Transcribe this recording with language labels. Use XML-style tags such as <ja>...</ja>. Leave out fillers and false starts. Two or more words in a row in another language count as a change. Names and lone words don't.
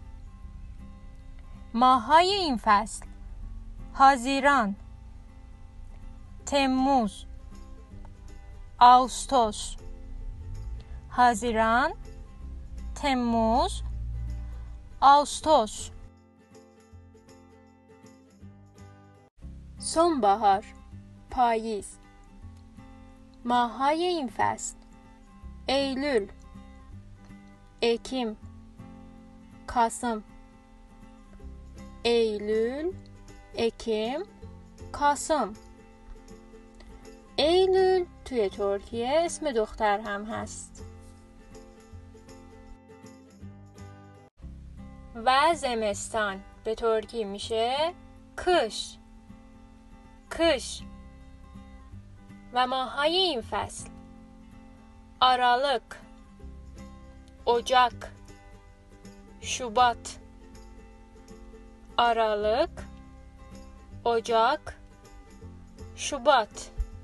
<fa>ماه‌های این فصل:</fa> <tr>Haziran, Temmuz, Ağustos. Haziran, Temmuz, Ağustos. sonbahar، پاییز.</tr> <fa>ماه‌های این فصل:</fa> <tr>eylül، ekim، kasım. eylül، ekim، kasım.</tr> <fa>eylül توی ترکیه اسم دختر هم هست. و زمستان به ترکی میشه کش. کش. و ماه‌های این فصل:</fa> <tr>آراlık، ocak، şubat. Aralık، ocak، şubat.</tr>